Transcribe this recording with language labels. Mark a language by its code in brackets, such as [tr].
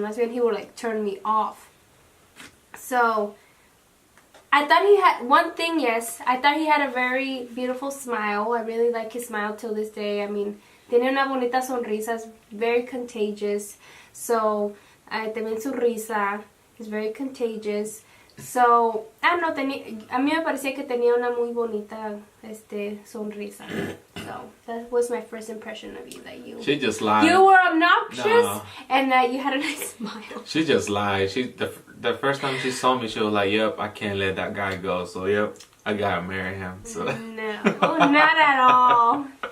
[es] Más bien, [en] he would, like, turn me off. So, I thought he had, one thing, yes, I thought he had a very beautiful smile. I really like his smile till this day. I mean, [es] tiene una bonita sonrisa, [en] it's very contagious. So, [es] también su risa [en] is very contagious. So, I don't know, [es] a mí me parecía que tenía una muy bonita sonrisa. [en] So, that was my first impression of you, that you... She just lied. You were obnoxious, no. And that you had a nice smile. She just lied. The first time she saw me, she was like, yep, I can't let that guy go. So, yep, I gotta marry him. So. No, not at all.